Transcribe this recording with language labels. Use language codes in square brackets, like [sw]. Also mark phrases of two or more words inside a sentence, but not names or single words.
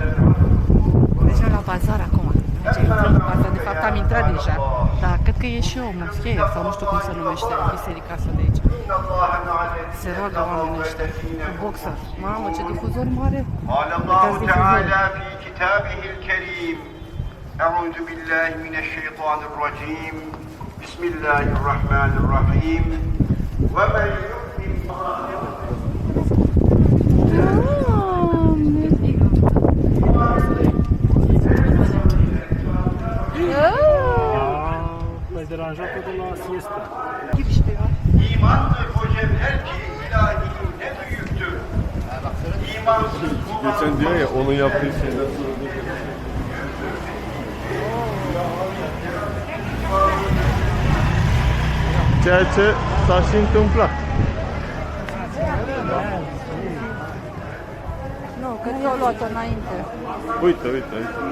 [ro] Mergem la bazar acum. Asta, de fapt am intrat deja. Dar cred că e și o moschee sau nu știu cum se numește biserica asta de aici. Se roagă oamenii ăștia cu boxer. Mamă, ce difuzor mare! [ar] قال الله تعالى في كتابه الكريم أعوذ بالله من الشيطان الرجيم بسم الله الرحمن الرحيم ومن يؤمن [ro] L-ai deranjat-o de la siesta. [tr] İmandır o cevher ki ilahi ne büyüktür. İmansız Geçen diyor ya, onun yaptığı şeyler. [ro] Ceea ce s-a și întâmplat. Nu, cred că au luat-o înainte. Uite, uite, uite.